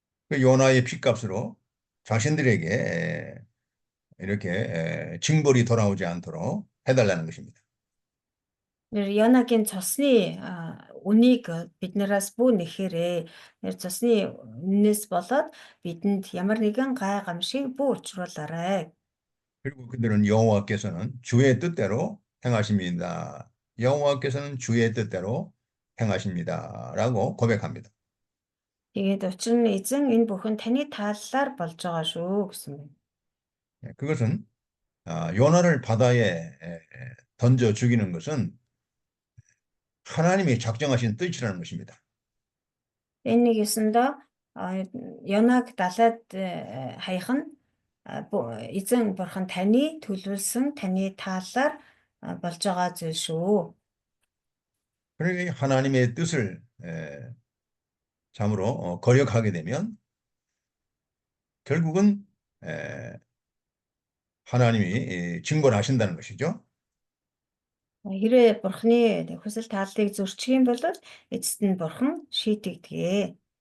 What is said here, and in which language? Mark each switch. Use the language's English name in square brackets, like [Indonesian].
[Korean] 그 요나의 핏값으로 자신들에게 이렇게 징벌이 돌아오지 않도록 해달라는 것입니다. [Mongolian] Тэр Йонагийн цусны үнийг биднээс бүү нэхээрээ тэр цусны үнээс болоод бидэнд ямар нэгэн гай гамшиг бүү учруулаарай. [Korean] 그리고 그들은 여호와께서는 주의 뜻대로 행하십니다. 여호와께서는 주의 뜻대로 행하십니다라고 고백합니다. [Mongolian] Тэгээд учир нь эзэн энэ бүхэн таны тааллаар болж байгаа шүү гэсэн байна. [Korean] 그것은 요나를 바다에 던져 죽이는 것은 하나님이 작정하신 뜻이라는 것입니다. [Mongolian] Энэ нэг ёсондоо Йонаг далайд хаях нь эзэн бурхан таны төлөвлөсөн таны тааллаар болж байгаа зүйл шүү. [Korean] 그러니 하나님의 뜻을 참으로 거역하게 되면 결국은 하나님이 징벌하신다는 것이죠. [Mongolian] Хэрвээ бурханы хүсэл тааллыг зөрчих юм бол эцэст нь бурхан шийтгдэг.